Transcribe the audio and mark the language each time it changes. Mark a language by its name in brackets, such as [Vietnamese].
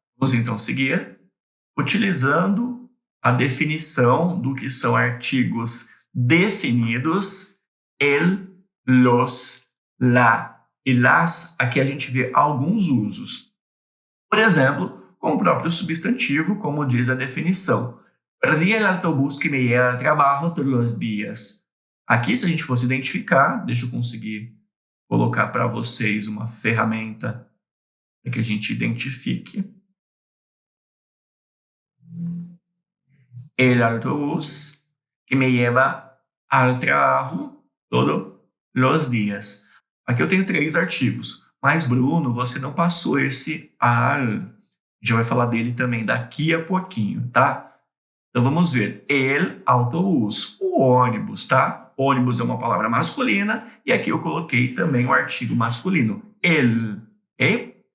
[Portuguese] Vamos então seguir utilizando a definição do que são artigos definidos, el, los, la e las. Aqui a gente vê alguns usos. Por exemplo, com o próprio substantivo, como diz a definição. [Spanish] Perdi el autobús que me lleva al trabajo todos los días. [Portuguese] Aqui, se a gente fosse identificar, deixa eu conseguir colocar para vocês uma ferramenta para que a gente identifique. [Spanish] El autobús que me lleva al trabajo todos los días. [Portuguese] Aqui eu tenho 3 artigos, mas Bruno, você não passou esse al. A gente vai falar dele também daqui a pouquinho, tá? Então vamos ver. El autobús, o ônibus, tá? Ônibus é uma palavra masculina e aqui eu coloquei também o artigo masculino, el, ok?